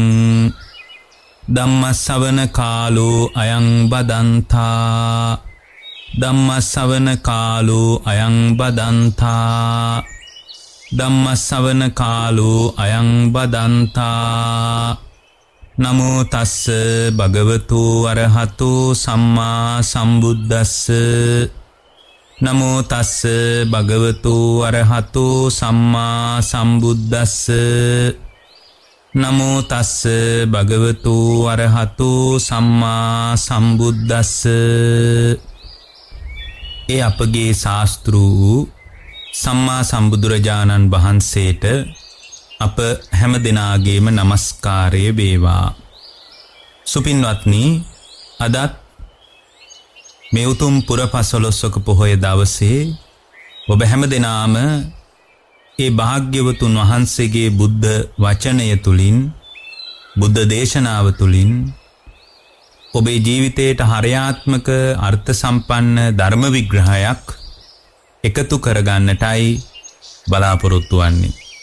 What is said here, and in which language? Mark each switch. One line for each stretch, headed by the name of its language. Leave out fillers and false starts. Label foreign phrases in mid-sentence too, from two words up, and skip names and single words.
Pali: धम्मश्रवण कालो अयं बदन्ता धम्मश्रवण कालो अयं बदन्ता धम्मश्रवण कालो अयं बदन्ता नमो तस्स भगवतो अरहतो सम्मा सम्बुद्धस्स नमो तस्स भगवतो अरहतो सम्मा सम्बुद्धस्स नमो तस्स भगवतो अरहतो सम्मा सम्बुद्धस्स
Sinhala: ए අපගේ ශාස්ත්‍රූ සම්මා සම්බුදුරජාණන් වහන්සේට අප හැම දිනාගේම নমස්කාරය වේවා. සුපින්වත්නි, අදත් මේ උතුම් පුරපසළොස්වක පොහොය දවසේ ඔබ හැම දිනාම ඒ භාග්‍යවතුන් වහන්සේගේ බුද්ධ වචනය තුලින් බුද්ධ දේශනාව තුලින් ඔබේ ජීවිතයට හරයාත්මක අර්ථ සම්පන්න ධර්ම විග්‍රහයක් එකතු කරගන්නටයි බලාපොරොත්තු වන්නේ.